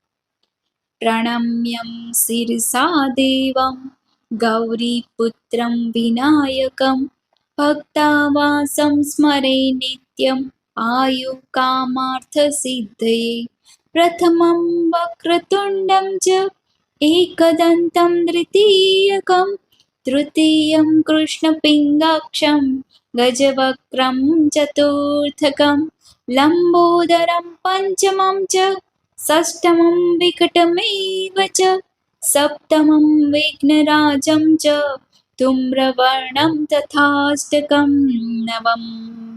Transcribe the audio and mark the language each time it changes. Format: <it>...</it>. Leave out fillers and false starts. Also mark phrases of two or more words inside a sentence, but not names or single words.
<sa>પ્રણમ્યં શિરસા દેવં ગૌરીપુત્રં વિનાયકં ભક્તાવાસં સ્મરે નિત્યમ આયુ કામાર્થ સિદ્ધયે. પ્રથમં વક્રતુંડં ચ एकदन्तं द्वितीयकं तृतीयं कृष्णपिङ्गाक्षं गजवक्त्रं चतुर्थकं लम्बोदरं पञ्चमं च षष्ठमं विकटमेव च सप्तमं विघ्नराजं च धूम्रवर्णं तथाष्टकं नवम</sa>